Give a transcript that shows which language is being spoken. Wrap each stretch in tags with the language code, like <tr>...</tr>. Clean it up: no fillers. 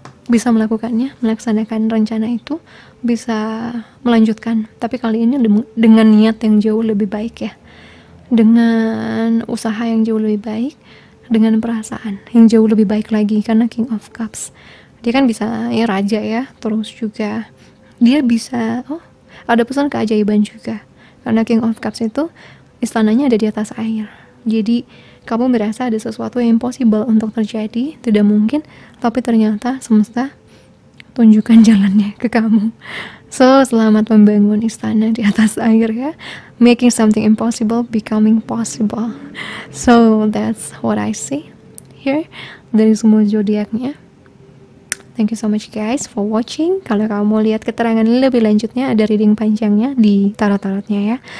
<id>bisa melakukannya, melaksanakan rencana itu, bisa melanjutkan, tapi kali ini dengan niat yang jauh lebih baik ya, dengan usaha yang jauh lebih baik, dengan perasaan yang jauh lebih baik lagi, karena King of Cups dia kan bisa ya raja ya, terus juga dia bisa ada pesan keajaiban juga. Karena King of Cups itu istananya ada di atas air. Jadi kamu merasa ada sesuatu yang impossible untuk terjadi, tidak mungkin, tapi ternyata semesta tunjukkan jalannya ke kamu. So, selamat membangun istana di atas air ya.</id> <en>Making something impossible becoming possible. So, that's what I see here</en> <id>dari semua zodiaknya.</id> <en>Thank you so much guys for watching.</en> <id>Kalau kamu mau lihat keterangan lebih lanjutnya, ada reading panjangnya di tarot-tarotnya ya.</id>